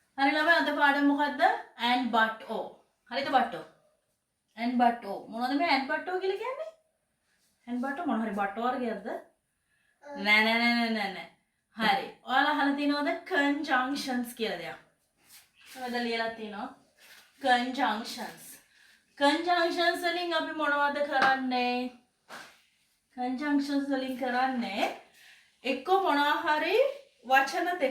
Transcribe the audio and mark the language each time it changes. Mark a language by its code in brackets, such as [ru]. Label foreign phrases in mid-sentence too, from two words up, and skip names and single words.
[si] හරි ළමයි අද පාඩම මොකද්ද? [en] and but o. හරිද but o? and but o. [si] මොනවද මේ [en] and but o [si] කියලා කියන්නේ? [en] and but o [si] මොන හරි but වර්ගයක්ද? නෑ නෑ නෑ නෑ නෑ. හරි. ඔයාලා අහලා තියෙනවද conjunctions කියලා දෙයක්? මොකද ලියලා තියෙනවා? conjunctions. conjunctions වලින් අපි මොනවද කරන්නේ? conjunctions වලින් කරන්නේ එක්ක මොනවා හරි වචන දෙකක්.